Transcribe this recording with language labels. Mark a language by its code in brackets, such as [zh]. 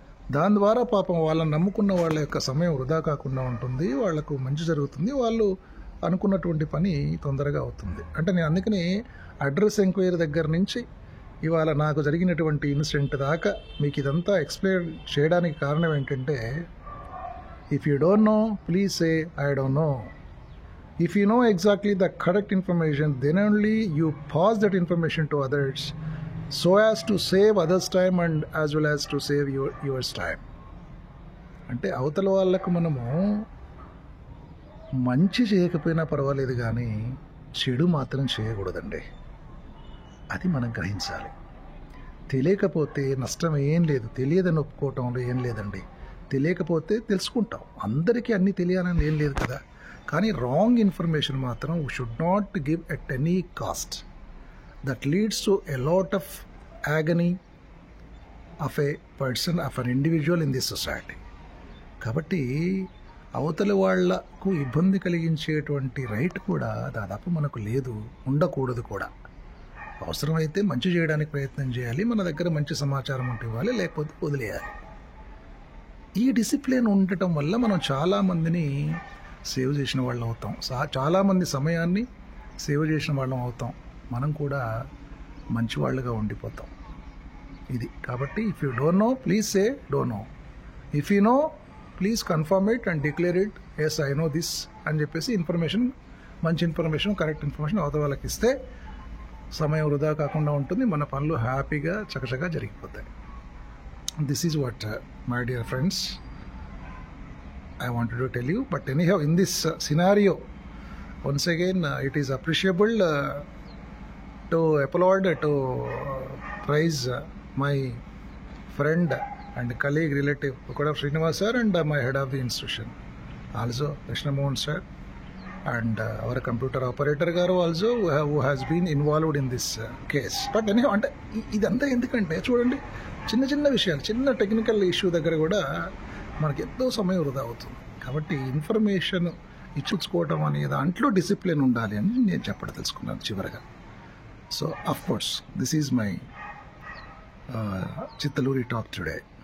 [te] దాని ద్వారా పాపం వాళ్ళని నమ్ముకున్న వాళ్ళ యొక్క సమయం వృధా కాకుండా ఉంటుంది, వాళ్లకు మంచి జరుగుతుంది, వాళ్ళు అనుకున్నటువంటి పని తొందరగా అవుతుంది. అంటే నేను అందుకని అడ్రస్ ఎంక్వైరీ దగ్గర నుంచి ఇవాళ నాకు జరిగినటువంటి ఇన్సిడెంట్ దాకా మీకు ఇదంతా ఎక్స్ప్లెయిన్ చేయడానికి కారణం ఏంటంటే, [en] If you don't know please say I don't know. If you know exactly the correct information, then only you pass that information to others so as to save others' time and as well as to save yours time. [te] అంటే అవతల వాళ్ళకు మనము మంచి చేయకపోయినా పర్వాలేదు కానీ చెడు మాత్రం చేయకూడదండి. అది మనం గ్రహించాలి. తెలియకపోతే నష్టం ఏం లేదు. తెలియదని ఒప్పుకోవటంలో ఏం లేదండి. తెలియకపోతే తెలుసుకుంటాం. అందరికీ అన్నీ తెలియాలని ఏం లేదు కదా. [en] కానీ wrong information మాత్రం we should not give at any cost. That leads to a lot of agony of a person, of an individual in this society. [te] కాబట్టి అవతలి వాళ్లకు ఇబ్బంది కలిగించేటువంటి రైట్ కూడా దాదాపు మనకు లేదు, ఉండకూడదు కూడా. అవసరమైతే మంచి చేయడానికి ప్రయత్నం చేయాలి, మన దగ్గర మంచి సమాచారం ఉంటే ఇవ్వాలి, లేకపోతే వదిలేయాలి. ఈ డిసిప్లిన్ ఉండటం వల్ల మనం చాలామందిని సేవ్ చేసిన వాళ్ళం అవుతాం, చాలామంది సమయాన్ని సేవ్ చేసిన వాళ్ళం అవుతాం, మనం కూడా మంచి వాళ్ళుగా ఉండిపోతాం. ఇది కాబట్టి [en] if you don't know please say don't know, if you know please confirm it and declare it, yes I know this [te] అని చెప్పేసి [en] information, మంచి information, correct information [te] అవతల వాళ్ళకి ఇస్తే సమయం వృధా కాకుండా ఉంటుంది, మన పనులు హ్యాపీగా చకచకా జరిగిపోతాయి. [en] This is what my dear friends I wanted to tell you. But anyhow, in this scenario, once again, it is appreciable to applaud, to praise my friend and colleague, relative, Koda Srinivas sir, and my head of the institution, also Krishna Mohan sir, and our computer operator garu also, who has been involved in this case. But anyhow, [te] అంటే ఇదంతా ఎందుకంటే చూడండి, చిన్న చిన్న విషయాలు, చిన్న technical issue దగ్గర కూడా మనకి ఎంతో సమయం వృధా అవుతుంది. కాబట్టి ఇన్ఫర్మేషన్ ఇచ్చుకోవటం అనే దాంట్లో డిసిప్లిన్ ఉండాలి అని నేను చెప్పడం తెలుసుకున్నాను చివరగా. [en] So of course this is my Chittaluri talk today.